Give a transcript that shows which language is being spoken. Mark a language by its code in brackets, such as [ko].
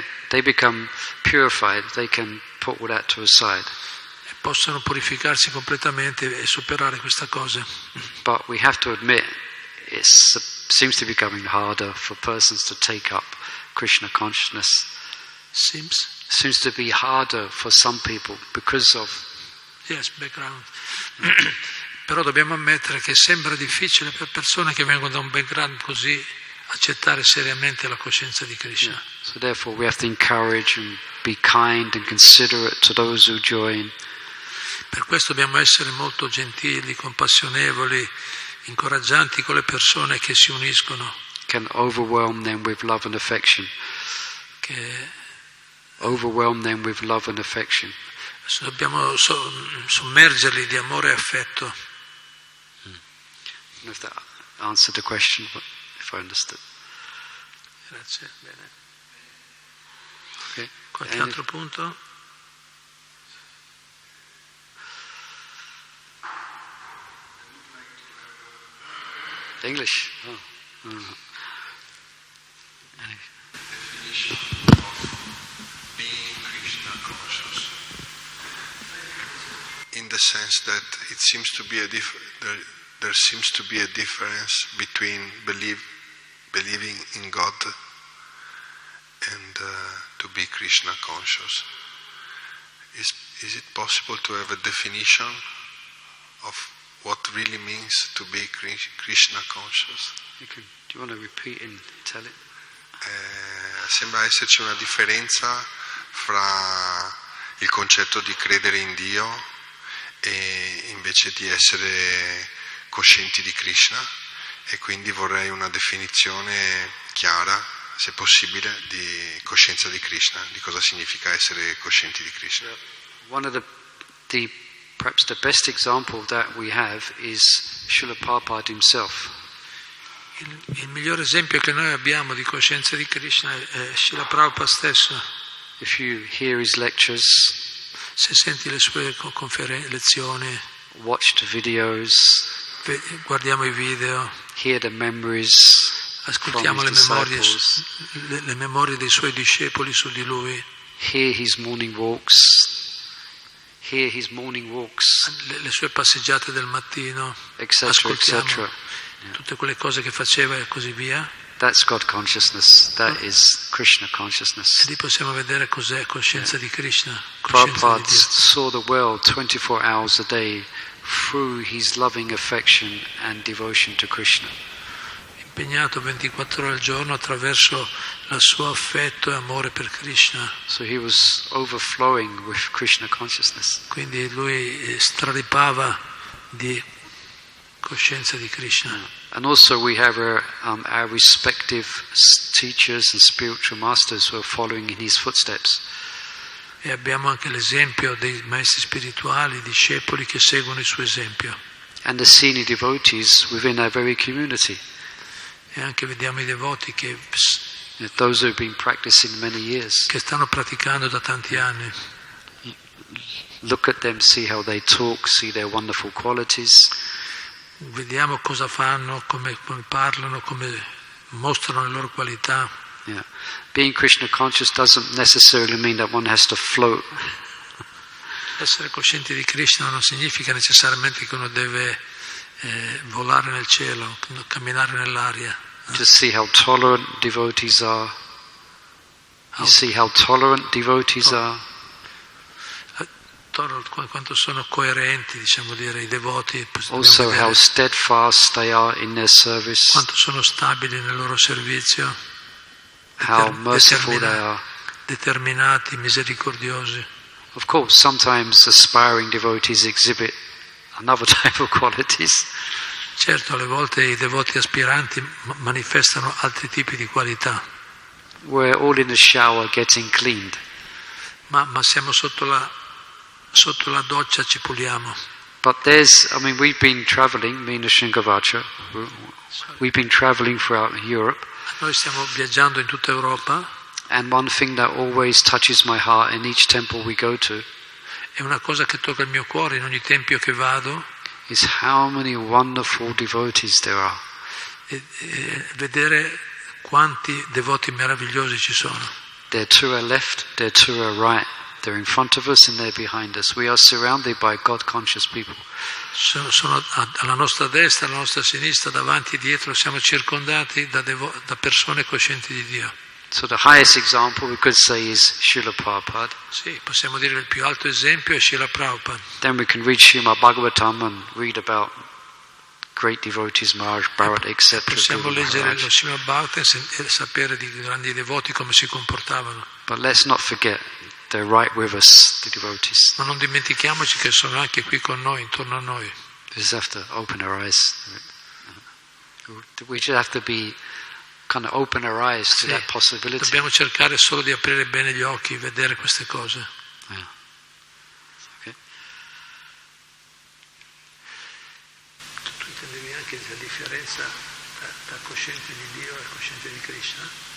[en] They become purified, they can put all that to a side. [it] E possono purificarsi completamente e superare questa cosa. [en] But we have to admit, it seems to be becoming harder for persons to take up Krishna consciousness. Seems to be harder for some people because of background. [it] Però dobbiamo ammettere che sembra difficile per persone che vengono da un background così accettare seriamente la coscienza di Krishna. [en] Yeah. So therefore we have to encourage and be kind and considerate to those who join. [it] Per questo dobbiamo essere molto gentili, compassionevoli, incoraggianti con le persone che si uniscono. [en] Can overwhelm them with love and affection. Overwhelm them with love and affection. [it] Dobbiamo sommergerli di amore e affetto. [en] I don't know if that answered the question, but if I understood. [it] Grazie, bene. [en] Okay. [it] Qualche altro punto? [en] English. Oh. Definition of being Krishna conscious, in the sense that it seems to be there seems to be a difference between believing in God and to be Krishna conscious. Is it possible to have a definition of what really means to be Krishna conscious? Do you want to repeat and tell it? [it] Sembra esserci una differenza fra il concetto di credere in Dio e invece di essere coscienti di Krishna, e quindi vorrei una definizione chiara, se possibile, di coscienza di Krishna, di cosa significa essere coscienti di Krishna. [en] One of perhaps the best example that we have is Srila Prabhupada himself. [it] Il miglior esempio che noi abbiamo di coscienza di Krishna è Srila Prabhupada stesso. [en] If you hear his lectures, [it] se senti le sue lezioni, [en] watch the videos, [it] guardiamo i video, [en] hear the memories, [it] ascoltiamo le memorie dei suoi discepoli su di lui, [en] hear his morning walks, [it] le sue passeggiate del mattino, [en] etc. [it] tutte quelle cose che faceva e così via. [en] That's God consciousness. That is Krishna consciousness. [it] E lì possiamo vedere cos'è coscienza di Krishna. [en] Prabhupada saw the world 24 hours a day through his loving affection and devotion to Krishna. [it] Impegnato 24 ore al giorno attraverso il suo affetto e amore per Krishna. [en] So he was overflowing with Krishna consciousness. [it] Quindi lui straripava di coscienza di Krishna. [en] And also we have our respective teachers and spiritual masters who are following in his footsteps. [it] E abbiamo anche l'esempio dei maestri spirituali, discepoli che seguono il suo esempio. [en] And the senior devotees within our very community. [it] E anche vediamo i devoti che [en] those who have been practicing many years. [it] Che stanno praticando da tanti anni. [en] Look at them, see how they talk, see their wonderful qualities. [it] Vediamo cosa fanno, come parlano, come mostrano le loro qualità. [en] Yeah. Being Krishna conscious doesn't necessarily mean that one has to float. [it] Essere coscienti di Krishna non significa necessariamente che uno deve volare nel cielo, camminare nell'aria. [en] Just see how tolerant devotees are. You see how tolerant devotees are. [it] Quanto sono coerenti, diciamo dire, i devoti. [en] Also how steadfast they are in their service. [it] Quanto sono stabili nel loro servizio. [en] How merciful they are. [it] Determinati, misericordiosi. [en] Of course, sometimes aspiring devotees exhibit another type of qualities. [it] Certo, alle volte i devoti aspiranti manifestano altri tipi di qualità. [en] We're all in the shower getting cleaned. [it] Ma siamo sotto la doccia, ci puliamo. [en] But we've been traveling, me and Sri Kavacha, we've been traveling throughout Europe. [it] Noi stiamo viaggiando in tutta Europa. [en] And one thing that always touches my heart in each temple we go to, [it] è una cosa che tocca il mio cuore in ogni tempio che vado, [en] is how many wonderful devotees there are. [it] Vedere quanti devoti meravigliosi ci sono. [en] They're to our left, they're to our right. They're in front of us and they're behind us. We are surrounded by God-conscious people. [it] Sono alla nostra destra, alla nostra sinistra, davanti e dietro, siamo circondati da persone coscienti di Dio. [en] So the highest example we could say is Srila Prabhupada. [it] Sì, possiamo dire il più alto esempio è Srila Prabhupada. [en] Then we can read Srimad-Bhagavatam and read about great devotees, Maharaja Nanda, etc. [it] Possiamo leggere lo Srimad-Bhagavatam e sapere di grandi devoti come si comportavano. [en] But let's not forget, they're right with us, the devotees. [it] Ma non dimentichiamoci che sono anche qui con noi, intorno a noi. [en] We just have to open our eyes. We just have to be kind of open our eyes to that possibility. [it] Dobbiamo cercare solo di aprire bene gli occhi, vedere queste cose. [en] Yeah. Okay. [it] Tu intendevi anche la differenza tra cosciente di Dio e cosciente di Krishna?